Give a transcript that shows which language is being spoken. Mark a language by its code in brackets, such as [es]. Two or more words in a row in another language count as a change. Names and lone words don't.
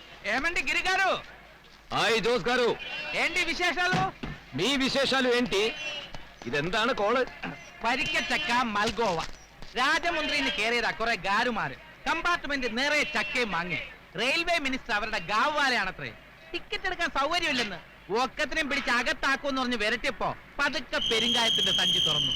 [te] ఏమండి గిరి గారు? హాయ్ జోస్ గారు. ఏంటి విశేషాలు? మీ విశేషాలు ఏంటి? [ml] ഇതെന്താണ് കോള്? പരിക്കച്ചക്ക മൽഗോവ. രാജമുന്ദ്രിന്ന് കയറിയതാ കുറെ ഗാരുമാര്. കമ്പാർട്ട്മെന്റ് നിറയെ ചക്കയും മാങ്ങി. റെയിൽവേ മിനിസ്റ്റർ അവരുടെ ഗാവ്വാലയാണത്രേ. ടിക്കറ്റ് എടുക്കാൻ സൗകര്യമില്ലെന്ന് ഒക്കത്തിനെയും പിടിച്ച് അകത്താക്കുമെന്ന് പറഞ്ഞ് വിരട്ടിയപ്പോ പതുക്കെ പെരുങ്കായത്തിന്റെ സഞ്ചി തുറന്നു.